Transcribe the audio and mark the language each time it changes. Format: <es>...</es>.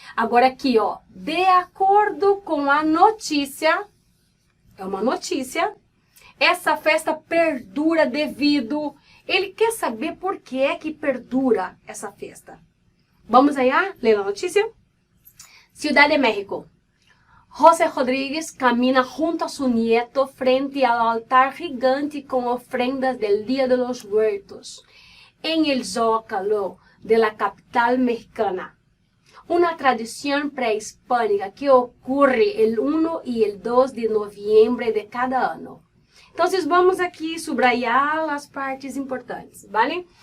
<pt>Agora aqui, ó, de acordo com a notícia, é uma notícia, essa festa perdura devido... Ele quer saber por que é que perdura essa festa. Vamos aí, ler a notícia? Ciudad de México.</pt> <es>José Rodríguez camina junto a su nieto frente al altar gigante con ofrendas del Día de los Muertos en el Zócalo de la capital mexicana. Una tradición prehispánica que ocurre el 1 y el 2 de noviembre de cada ano.</es> <pt>Então, vamos aqui</pt> <es>subrayar</es> <pt>as partes importantes,</pt> <es>vale?</es>